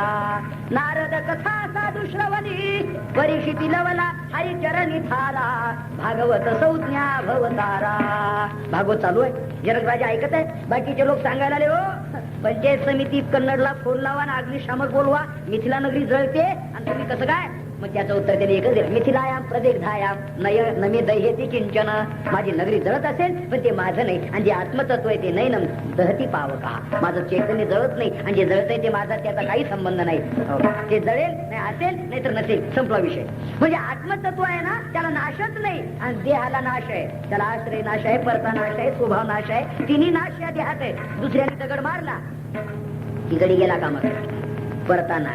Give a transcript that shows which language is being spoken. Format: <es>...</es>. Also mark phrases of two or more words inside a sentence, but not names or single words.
<mr>नारद कथा साधू श्रवणी परीक्षिती लवला हरिचरणी थारा. भागवत संज्ञा भवतारा. भागवत चालू आहे, जनक राजा ऐकत आहे. बाकीचे लोक सांगायला आले, हो पंचायत समितीत कन्नडला फोन लावा आणि अग्निशामक बोलवा, मिथिला नगरी जळते आणि तुम्ही कसं काय? मग त्याचं उत्तर त्याने एकच दिलं,</mr> <sa>मिथिलायाम प्रदेग्धायाम नमे दह्यते किंचन.</sa> <mr>माझी नगरी जळत असेल पण ते माझं नाही, आणि जे आत्मतत्व आहे ते</mr> <sa>नैनम दहती पावका.</sa> <mr>माझं चैतन्य जळत नाही, आणि जे जळतंय ते माझा त्याचा काही संबंध नाही. ते जळेल नाही असेल नाही तर नसेल, संपला विषय. म्हणजे आत्मतत्व आहे ना त्याला नाशच नाही, आणि देहाला नाश आहे. त्याला आश्रय नाश आहे, परता नाश आहे, स्वभाव नाश आहे. तिन्ही नाश या देहात आहे. दुसऱ्याने दगड मारला तिकडे गेला का मग परता नाश.</mr>